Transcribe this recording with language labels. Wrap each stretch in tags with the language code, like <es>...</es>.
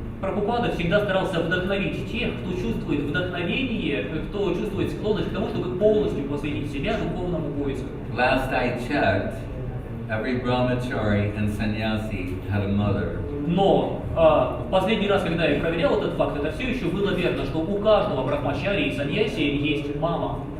<ru>Прабхупада всегда старался вдохновить тех, кто чувствует вдохновение, кто чувствует склонность к тому, чтобы полностью посвятить себя духовному поиску.</ru> <en>Last I checked, every brahmachari and sannyasi had a mother.</en> <ru>Но в последний раз, когда я проверял этот факт, это все еще было верно, что у каждого брахмачари и саньяси есть мама.</ru>